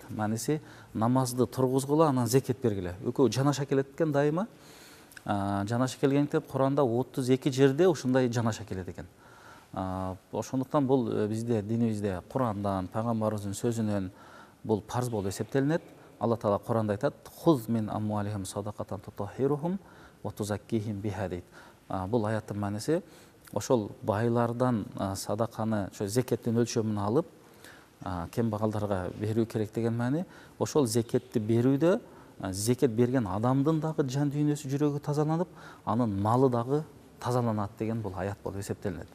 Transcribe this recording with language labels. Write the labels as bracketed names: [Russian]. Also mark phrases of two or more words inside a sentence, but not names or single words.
[Kyrgyz] Мааниси намазды тургузгула, анан зекет бергиле. Экөө жанаша келет экен дайыма. Жанаша келгендиктен Куранда 32 жерде ушундай жанаша келет экен. Ошондуктан бул бизде динибизде Курандан, пайгамбарыбыздын сөзүнөн бул парз болуп эсептелинет. Алла Таала Куранда айтат: [Arabic] "خذ من أموالهم صدقة تطهرهم وتزكيهم بها" [Kyrgyz] дейт. Бул аяттын мааниси ошол байлардан садаканы, ошо зекеттин өлчөмүн алып, кембагалдарга берүү керек деген маани. Ошол зекетти берүүдө зекет берген адамдын дагы жан дүйнөсү, жүрөгү тазаланып, анын малы дагы тазаланат деген бул аят болуп эсептелинет.